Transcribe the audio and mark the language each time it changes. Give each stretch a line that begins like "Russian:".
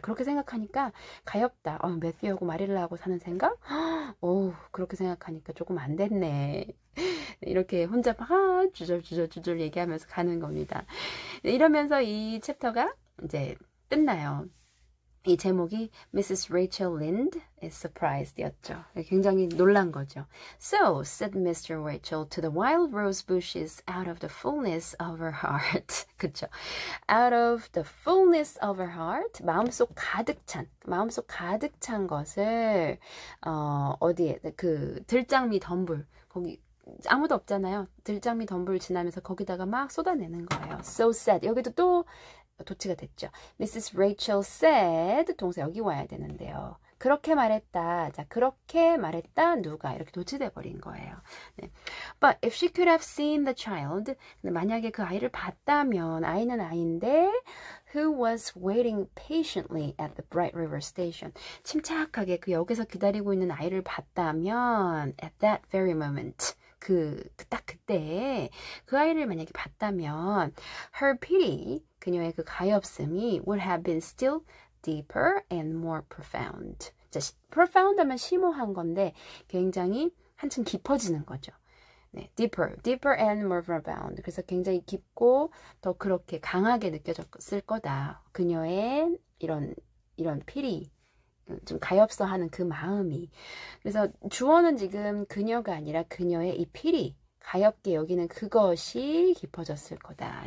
Korean: 그렇게 생각하니까 가엽다. 매튜하고 마릴라하고 사는 생각? 그렇게 생각하니까 조금 안 됐네. 이렇게 혼자 막 주절 얘기하면서 가는 겁니다. 이러면서 이 챕터가 이제 끝나요. 이 제목이 Mrs.
English: Rachel Lynde is surprised 였죠.
Korean: 굉장히 놀란 거죠.
English: So, said Mr. Rachel to the wild rose bushes out of the fullness of her heart.
Korean: 그쵸?
English: Out of the fullness of her heart.
Korean: 마음속 가득 찬 것을, 어디에, 그, 들장미 덤불. 거기, 아무도 없잖아요. 들장미 덤불 지나면서 거기다가 막 쏟아내는 거예요.
English: So said.
Korean: 여기도 또, 도치가 됐죠. Mrs.
English: Rachel said
Korean: 동사 여기 와야 되는데요. 그렇게 말했다. 자, 그렇게 말했다. 누가 이렇게 도치돼 버린 거예요. 네.
English: But if she could have seen the child,
Korean: 근데 만약에 그 아이를 봤다면 아이는 아이인데
English: who was waiting patiently at the Bright River Station.
Korean: 침착하게 그 역에서 기다리고 있는 아이를 봤다면
English: at that very moment.
Korean: 딱 그때 그 아이를 만약에 봤다면
English: her pity
Korean: 그녀의 그 가엾음이
English: would have been still deeper and more profound.
Korean: 자, profound 하면 심오한 건데 굉장히 한층 깊어지는 거죠.
English: 네, deeper and more profound.
Korean: 그래서 굉장히 깊고 더 그렇게 강하게 느껴졌을 거다. 그녀의 이런 pity 좀 가엾어하는 그 마음이. 그래서 주어는 지금 그녀가 아니라 그녀의 이 필이 가엾게 여기는 그것이 깊어졌을 거다.